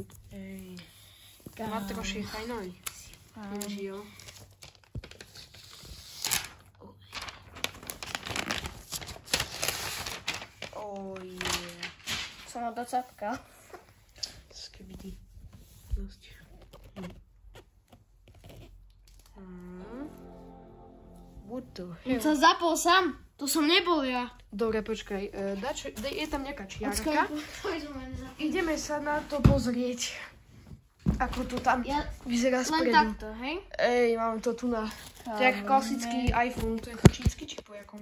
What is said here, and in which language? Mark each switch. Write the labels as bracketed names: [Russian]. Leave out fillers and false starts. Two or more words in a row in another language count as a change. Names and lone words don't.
[Slovak] Ej, má troši fajnový. Jo. Som ho docapkal. Skibidi. Dosť. [English] What the hell? [Slovak] On sa zapol sám. To som nebol ja. Dobre, počkaj. Je tam nejaká čiarka. Ideme Ideme sa na to pozrieť. Ako to tam vyzerá spredu. len takto, hej? Ej, mám to tu na... To je jak klasický iPhone. To je čínsky či po jakom?